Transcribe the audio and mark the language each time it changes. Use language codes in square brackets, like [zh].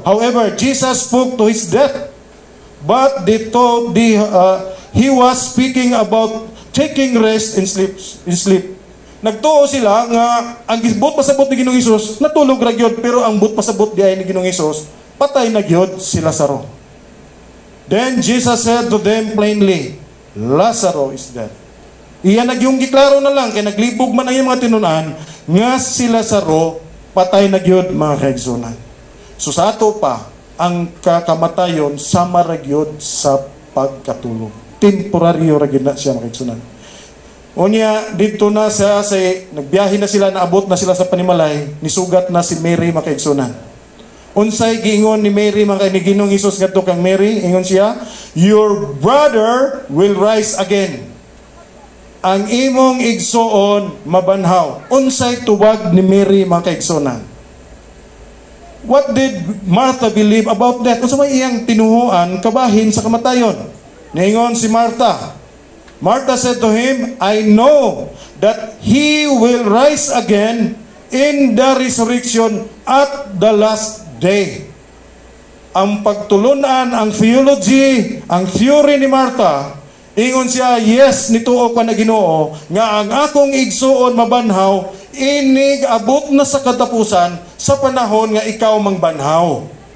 [en] However, Jesus spoke to his death. But he was speaking about taking rest in sleep. [ceb] Nagtuo sila nga ang but pasabot ni Ginoong Hesus natulog ra gyud, pero ang but pasabot di ay ni Ginoong Hesus patay na gyud si Lazaro. [en] Then Jesus said to them plainly, Lazaro is dead. [ceb] Iyan nagyong giklaro na lang kay naglibog man ang mga tinunan nga si Lazaro patay na gyud mga kaigsunan. So sa ato pa, ang kakamatayon sama ra gyud sa pagkatulog. Temporaryo ra gyud na siya mga kaigsunan. Unya dito na sa nagbiyahe na sila, naabot na sila sa panimalay, nisugat na si Mary mga kaigsunan. Unsay giingon ni Mary mga ni Ginoong Hesus ngadto kang Mary, ingon siya, [en] your brother will rise again. [ceb] Ang imong igsuon mabanhaw. Unsay tuwag ni Mary mga kaigsunan? [en] What did Martha believe about that? [ceb] Unsa may iyang tinuhuan kabahin sa kamatayon? Niingon si Martha. [en] Martha said to him, I know that he will rise again in the resurrection at the last day. [ceb] Ang pagtulunan, ang theology, ang theory ni Martha, ingon siya, yes, nituo ko na Ginoo, nga ang akong igsuon mabanhaw, inig abot na sa katapusan sa panahon nga ikaw mangbanhaw.